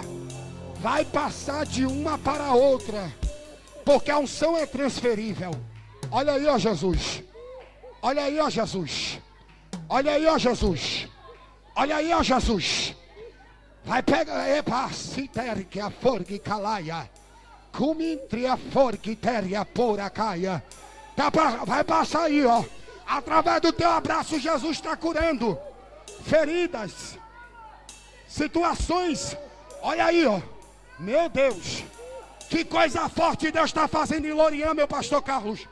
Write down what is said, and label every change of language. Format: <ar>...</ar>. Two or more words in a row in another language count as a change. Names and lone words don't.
<pt>Vai passar de uma para a outra. Porque a unção é transferível. Olha aí, ó Jesus. Olha aí, ó Jesus. Olha aí, ó Jesus. Olha aí, ó Jesus. Vai pegar, epa, citer que a forgue calaia. Cumintre a forgue teria pora caia. Vai passar aí, ó. Através do teu abraço, Jesus está curando feridas, situações. Olha aí, ó. Meu Deus. Que coisa forte Deus está fazendo em Lorian, meu pastor Carlos.</pt>